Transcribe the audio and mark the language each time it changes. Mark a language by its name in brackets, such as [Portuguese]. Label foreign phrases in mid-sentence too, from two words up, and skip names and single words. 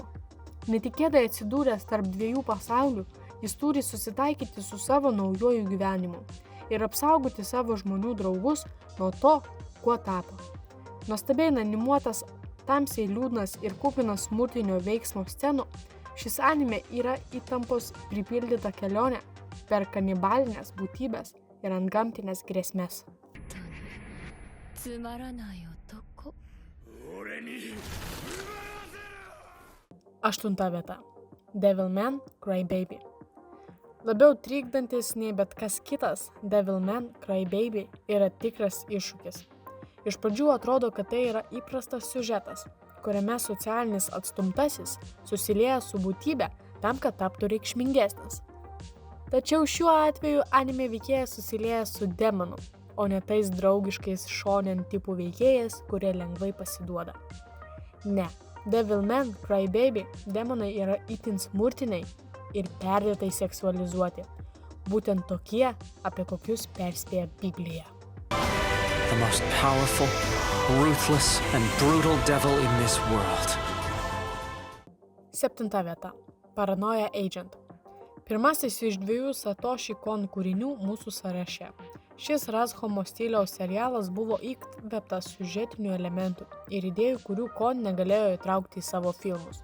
[Lithuanian] Netikėtai atsidūręs tarp dviejų pasaulių, jis turi susitaikyti su savo naujuoju gyvenimu ir apsaugoti savo žmonių draugus nuo to, kuo tapo. Nuostabiai animuotas, tamsiai liūdnas ir kupinas smurtinio veiksmo scenų, šis anime yra įtampos pripildyta kelionė per kanibalinės būtybės ir antgamtinės grėsmės. [Japanese] つまらない男。 [Lithuanian] 8 vieta. Devilman Crybaby. Labiau trikdantis nei bet kas kitas, Devilman Crybaby yra tikras iššūkis. Iš pradžių atrodo, kad tai yra įprastas siužetas, kuriame socialinis atstumtasis susilieja su būtybe tam, kad taptų reikšmingesnis. Tačiau šiuo atveju anime veikėjas susilieja su demonu, o ne tais draugiškais shonen tipų veikėjais, kurie lengvai pasiduoda. Ne, Devilman Crybaby demonai yra itin smurtiniai ir perdėtai seksualizuoti. Būtent tokie, apie kokius perspėja Biblija. [English] The most powerful, ruthless and brutal devil in this world. [Lithuanian] 7 vieta. Paranoia Agent. Pirmasis iš 2 Satoshi Kon kūrinių mūsų sąraše. Šis Razhomo stiliaus serialas buvo įkvėptas siužetinių elementų ir idėjų, kurių Kon negalėjo įtraukti į savo filmus.